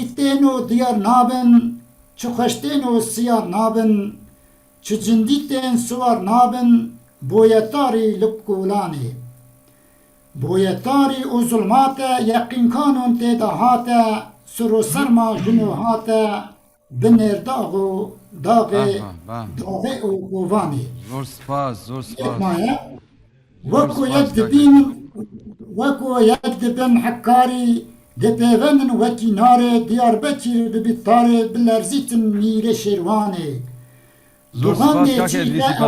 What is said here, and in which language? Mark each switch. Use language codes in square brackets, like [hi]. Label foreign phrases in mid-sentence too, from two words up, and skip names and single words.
[ku] tên û diyar nabin çi xweştên û siyar nabin çi cindî tên siwar nabin boyetarî li kolanê boyetarî û zulmate yeqîn kanûn têda hate sir û serma jinû hate bi nêrdax û daxê daxê û kovanê زۆر سپاس زۆر سپاس وەکو یەک دبین وەکو یەک دبن حەکاری دپێڤەنن وەکی نارێ دیاربەکیر ببیت تارێ بلەرزیتن میرە شێروانێ زۆر دوغاندێ سپاس کاکە چیدە ئەدریسی